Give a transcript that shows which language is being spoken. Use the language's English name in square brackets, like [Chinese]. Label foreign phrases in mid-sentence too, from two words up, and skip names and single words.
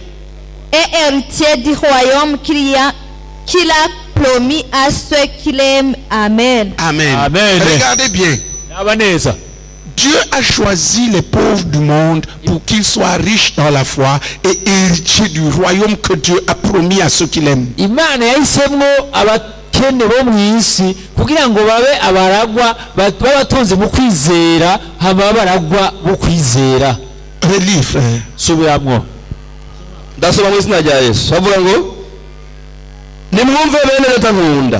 [French] Et héritiers du royaume qu'il a promis à ceux qui l'aiment. Amen. Amen. Amen. Regardez bien. [Kinyarwanda] Abaneza. [French] Dieu a choisi les pauvres du monde pour qu'ils soient riches dans la foi et héritiers du royaume que Dieu a promis à ceux qui l'aiment. [Kinyarwanda] Imana yahisemo abakene bo mu isi kugira ngo babe abaragwa babatunze mu kwizera hama abaragwa bo kwizera. [French] Relis, frère. [Kinyarwanda] Subiramo. Ndasoma mu izina rya Yesu. Bavuga ngo nimwumve bene leta nkunda.